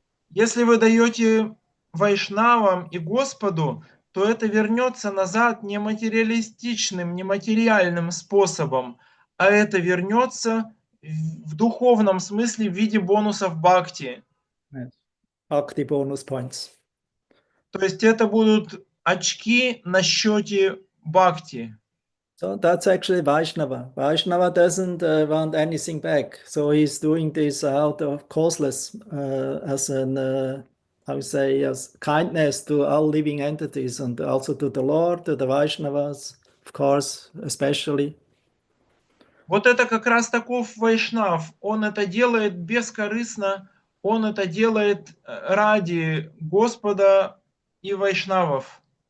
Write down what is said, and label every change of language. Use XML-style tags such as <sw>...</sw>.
<ru>Если вы даете вайшнавам и Господу, то это вернется назад не материалистичным, не материальным способом, а это вернется в духовном смысле в виде бонусов бхакти.</ru> <en>Yes. Bhakti bonus points.</en> <ru>То есть это будут очки на счете бхакти.</ru> <en>So that's actually Vaishnava. Vaishnava doesn't want anything back. So he's doing this out of causeless, as an, I would say, as kindness to all living entities and also to the Lord, to the Vaishnavas, of course, especially.</en> <ru>Вот это как раз таков вайшнав. Он это делает бескорыстно, он это делает ради Господа и вайшнавов.</ru>